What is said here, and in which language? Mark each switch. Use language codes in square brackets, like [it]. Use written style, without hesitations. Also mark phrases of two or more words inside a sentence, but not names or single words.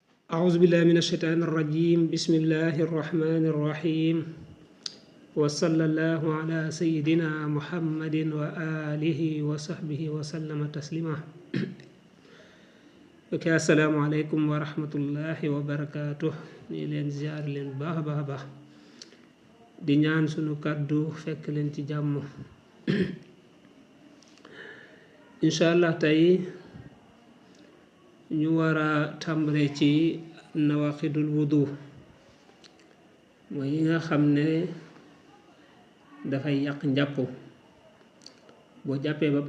[ar] أعوذ بالله من الشيطان الرجيم بسم الله الرحمن الرحيم وصلى الله على سيدنا محمد وآله وصحبه وسلم تسليما السلام عليكم ورحمة الله وبركاته [wo] ni leen ziar leen baax a baax di ñaan sunu kàddu fekk leen ci jàmm inshallah tey ñu war a tàmbale ci [ar] نواقض الوضوء [wo] mooy yi nga xam ne dafay yàq njàpp boo jàppee ba